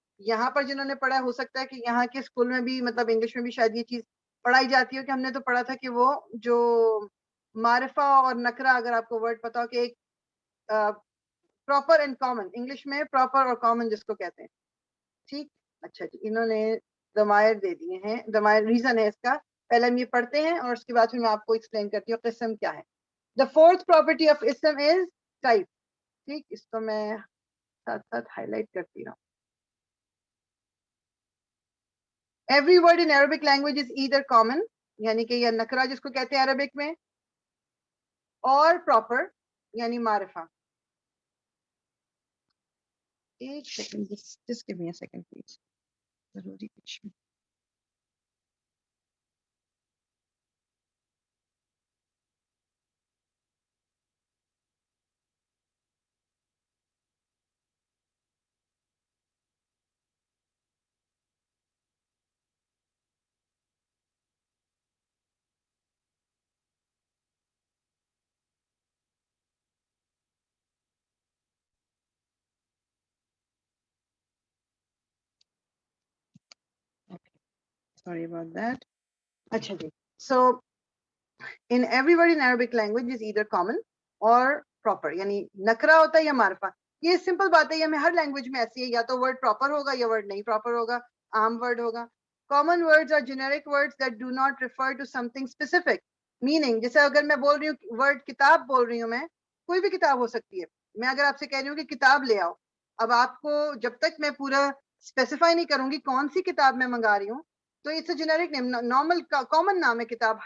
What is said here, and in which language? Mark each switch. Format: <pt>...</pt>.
<ur>یہاں پر جنہوں نے پڑھا ہو سکتا ہے کہ یہاں کے اسکول میں بھی مطلب انگلش میں بھی شاید یہ چیز پڑھائی جاتی ہو کہ ہم نے تو پڑھا تھا کہ وہ جو معرفہ اور نکرہ, اگر آپ کو ورڈ پتا ہو کہ ایک پراپر اینڈ کامن, انگلش میں پراپر اور کامن جس کو کہتے ہیں. ٹھیک, اچھا جی, انہوں نے ضمائر دے دیے ہیں. ضمائر ریزن ہے اس کا, پہلے ہم یہ پڑھتے ہیں اور اس کے بعد پھر میں آپ کو ایکسپلین کرتی ہوں قسم کیا ہے.</ur> <en>The fourth property of اسم is type.</en> <ur>ٹھیک, اس کو میں ساتھ ساتھ ہائی لائٹ کرتی رہوں.</ur> <en>every word in Arabic language is either common,</en> <ur>یعنی کہ یہ نکرہ جس کو کہتے ہیں عربک میں, اور پراپر یعنی معرفہ.</ur> <en>ایک second, just give me a second please,</en> <ur>ضروری کچھ</ur> <en>sorry about that.</en> <ur>اچھا جی,</ur> <en>so in every word in Arabic language is either common or proper,</en> <ur>یعنی نکرہ ہوتا ہے یا معرفہ. یہ سمپل بات ہے, یہ ہمیں ہر لینگویج میں ایسی ہے, یا تو ورڈ پراپر ہوگا یا ورڈ نہیں پراپر ہوگا, عام ورڈ ہوگا.</ur> <en>common words are generic words that do not refer to something specific, meaning</en> <ur>جیسے اگر میں بول رہی ہوں ورڈ کتاب بول رہی ہوں, میں کوئی بھی کتاب ہو سکتی ہے. میں اگر آپ سے کہہ رہی ہوں کہ کتاب لے آؤ, اب آپ کو جب تک میں پورا اسپیسیفائی نہیں کروں گی کون سی کتاب میں منگا رہی ہوں, تو</ur> <en>it's a generic name,</en> <ur>normal common نام ہے کتاب.</ur>